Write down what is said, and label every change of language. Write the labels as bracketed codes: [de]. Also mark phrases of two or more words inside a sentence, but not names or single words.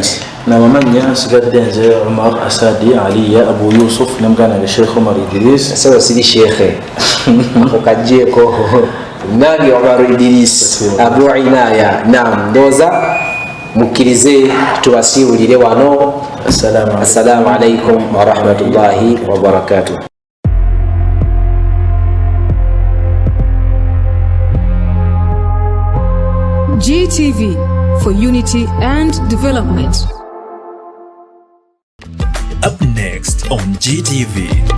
[lg] namamanya sigadde nze Omar Asadi Aliya Abu Yusuf namugana Sheikh Omar Idris sawa siri Sheikh akokajjeko nange Omar Idris Abu Inaya naam ndoza mukkirize tubasiibulire wano [ar] السلام عليكم ورحمة الله وبركاته. [en] GTV for unity and development. Up next on GTV.